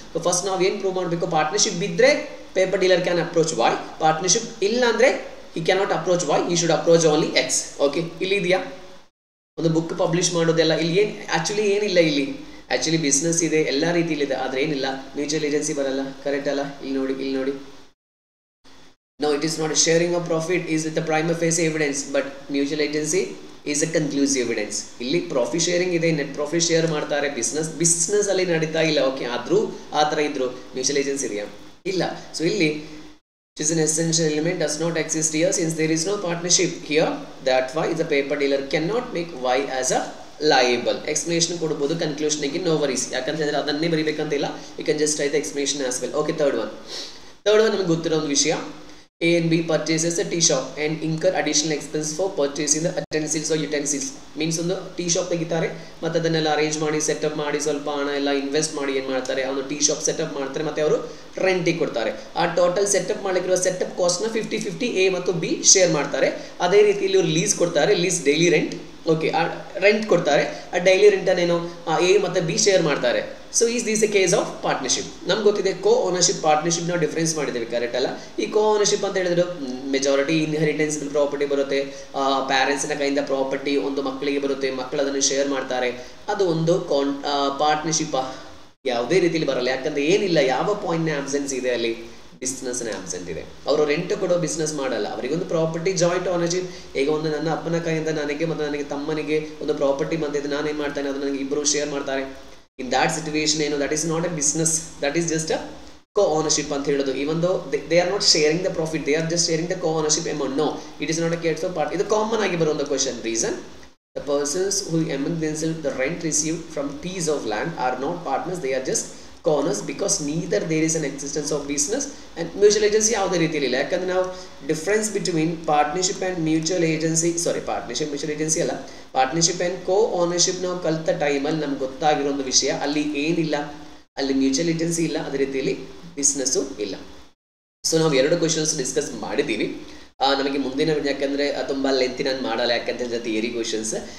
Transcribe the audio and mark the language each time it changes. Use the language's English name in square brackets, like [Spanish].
[Kannada] So first ನಾವು ಏನು prove ಮಾಡಬೇಕು, ಪಾರ್ಟ್ನರ್ಶಿಪ್ ಬಿದ್ದರೆ [English] paper dealer can approach Y, [Kannada] partnership ಇಲ್ಲ ಅಂದರೆ [English] ಈ cannot approach Y, ಈ should approach only X. [Kannada] Okay, ಇಲ್ಲಿ ಇದೆಯಾ ಒಂದು ಬುಕ್ ಪಬ್ಲಿಷ್ ಮಾಡೋದೆಲ್ಲ. ಇಲ್ಲಿ ಏನು ಆ್ಯಕ್ಚುಲಿ ಏನಿಲ್ಲ, ಇಲ್ಲಿ ಆ್ಯಕ್ಚುಲಿ ಬಿಸ್ನೆಸ್ ಇದೆ, ಎಲ್ಲ ರೀತಿಯಲ್ಲಿದೆ, ಆದರೆ ಏನಿಲ್ಲ ಮ್ಯೂಚುವಲ್ ಏಜೆನ್ಸಿ ಬರಲ್ಲ ಕರೆಕ್ಟ್ ಅಲ್ಲ. ಇಲ್ಲಿ ನೋಡಿ [English] no, it is not a sharing of profit is the prima facie evidence, but mutual agency is a conclusive evidence. [Kannada] ಇಲ್ಲಿ ಪ್ರಾಫಿಟ್ ಶೇರಿಂಗ್ ಇದೆ, ನೆಟ್ ಪ್ರಾಫಿಟ್ ಶೇರ್ ಮಾಡ್ತಾರೆ, ಬಿಸ್ನೆಸ್ ಅಲ್ಲಿ ನಡೀತಾ ಇಲ್ಲ. ಓಕೆ, ಆದರೂ ಆ ಥರ ಇದ್ರು ಮ್ಯೂಚುವಲ್ ಏಜೆನ್ಸಿ ಇದೆಯಾ ಇಲ್ಲ. [English] so [Kannada] ಇಲ್ಲಿ [English] which is an essential element does not exist here since there is no partnership here. That why the paper dealer cannot make Y as a liable. [Kannada] Explanation ಕೊಡಬಹುದು, conclusion ಗೆ [English] no worries, [Kannada] ಯಾಕಂತ ಹೇಳಿದ್ರೆ ಅದನ್ನೇ ಬರೀಬೇಕಂತಿಲ್ಲ. [English] You can just write the explanation as well. [Kannada] Okay, third one ನಮಗೆ ಗೊತ್ತಿರೋ ಒಂದು ವಿಷಯ. [English] A and B purchases a tea shop and incur additional expense for purchasing the utensils or utensils. [Kannada] Means ಒಂದು tea shop ತೆಗಿತಾರೆ, ಮತ್ತು ಅದನ್ನೆಲ್ಲ arrange ಮಾಡಿ setup ಮಾಡಿ ಸ್ವಲ್ಪ ಹಣ ಎಲ್ಲ ಇನ್ವೆಸ್ಟ್ ಮಾಡಿ ಏನು ಮಾಡ್ತಾರೆ, ಅವನು ಟೀ ಶಾಪ್ ಸೆಟಪ್ ಮಾಡ್ತಾರೆ ಮತ್ತು ಅವರು ರೆಂಟಿಗೆ ಕೊಡ್ತಾರೆ. ಆ ಟೋಟಲ್ ಸೆಟಪ್ ಮಾಡಲಿಕ್ಕಿರುವ ಸೆಟಪ್ ಕಾಸ್ಟ್ನ 50-50 ಎ ಮತ್ತು ಬಿ ಶೇರ್ ಮಾಡ್ತಾರೆ. ಅದೇ ರೀತಿ ಇಲ್ಲಿ ಇವರು ಲೀಸ್ ಕೊಡ್ತಾರೆ, ಲೀಸ್ ಡೈಲಿ ರೆಂಟ್. ಓಕೆ, ಆ ರೆಂಟ್ ಕೊಡ್ತಾರೆ, ಆ ಡೈಲಿ ರೆಂಟನ್ನೇನು ಎ ಮತ್ತು ಬಿ ಶೇರ್ ಮಾಡ್ತಾರೆ. [English] So is this a case of partnership. [Kannada] ನಮ್ಗೆ ಗೊತ್ತಿದೆ ಕೋ ಓನರ್ಶಿಪ್ ಪಾರ್ಟ್ನರ್ಶಿಪ್ ನಾವು ಡಿಫ್ರೆನ್ಸ್ ಮಾಡಿದ್ದೇವೆ ಕರೆಕ್ಟ್ ಅಲ್ಲ. ಈ ಕೋ ಓನರ್ಶಿಪ್ ಅಂತ ಹೇಳಿದ್ರು ಮೆಜಾರಿಟಿ ಇನ್ಹೆರಿಟೆನ್ಸ್ ಪ್ರಾಪರ್ಟಿ ಬರುತ್ತೆ, ಪ್ಯಾರೆಂಟ್ಸ್ನ ಕೈಯಿಂದ ಪ್ರಾಪರ್ಟಿ ಒಂದು ಮಕ್ಕಳಿಗೆ ಬರುತ್ತೆ, ಮಕ್ಕಳು ಅದನ್ನು ಶೇರ್ ಮಾಡ್ತಾರೆ. ಅದು ಒಂದು ಪಾರ್ಟ್ನರ್ಶಿಪ್ ಯಾವುದೇ ರೀತಿಯಲ್ಲಿ ಬರಲ್ಲ. ಯಾಕಂದರೆ ಏನಿಲ್ಲ, ಯಾವ ಪಾಯಿಂಟ್ನ ಆಬ್ಸೆನ್ಸ್ ಇದೆ ಅಲ್ಲಿ, ಬಿಸ್ನೆಸ್ನ ಆಬ್ಸೆಂಟ್ ಇದೆ. ಅವರು ರೆಂಟ್ ಕೊಡೋ ಬಿಸ್ನೆಸ್ ಮಾಡಲ್ಲ, ಅವರಿಗೊಂದು ಪ್ರಾಪರ್ಟಿ ಜಾಯಿಂಟ್ ಓನರ್ಶಿಪ್. ಈಗ ಒಂದು ನನ್ನ ಅಪ್ಪನ ಕೈಯಿಂದ ನನಗೆ ಮತ್ತು ನನಗೆ ತಮ್ಮನಿಗೆ ಒಂದು ಪ್ರಾಪರ್ಟಿ ಬಂದಿದೆ, ನಾನೇನು ಮಾಡ್ತಾನೆ ಅದು ನನಗೆ ಇಬ್ಬರು ಶೇರ್ ಮಾಡ್ತಾರೆ. [English] in that situation [Kannada] ಏನು, [English] that is not a business, that is just a co-ownership [Kannada] ಅಂತ ಹೇಳೋದು. [English] Even though they are not sharing the profit, they are just sharing the co-ownership amount. No, it is not a case of part. [Kannada] ಇದು common ಆಗಿ ಬರೋ ಒಂದು question. [English] reason, the persons who among themselves the rent received from piece of land are not partners, they are just co-owners, because neither there is an existence of business and mutual agency [Kannada] ಯಾವುದೇ ರೀತಿಯಲ್ಲಿ ಇಲ್ಲ. ಯಾಕಂದ್ರೆ ನಾವು [English] difference between partnership and mutual agency, [Kannada] partnership mutual agency ಅಲ್ಲ, partnership and co ownership ನಾವು ಕಲಿತ ಟೈಮಲ್ಲಿ ನಮ್ಗೆ ಗೊತ್ತಾಗಿರೋ ಒಂದು ವಿಷಯ, ಅಲ್ಲಿ ಏನಿಲ್ಲ, ಅಲ್ಲಿ ಮ್ಯೂಚುವಲ್ ಏಜೆನ್ಸಿ ಇಲ್ಲ, ಅದೇ ರೀತಿಯಲ್ಲಿ ಬಿಸ್ನೆಸ್ಸು ಇಲ್ಲ. ಸೊ ನಾವು 2 ಕ್ವಶನ್ಸ್ ಡಿಸ್ಕಸ್ ಮಾಡಿದ್ದೀವಿ. ನಮಗೆ ಮುಂದಿನ, ಯಾಕಂದರೆ ತುಂಬ ಲೆಂತಿ ನಾನು ಮಾಡಲ್ಲ, ಯಾಕಂತಂದರೆ ಥಿಯರಿ ಕ್ವಶನ್ಸ್.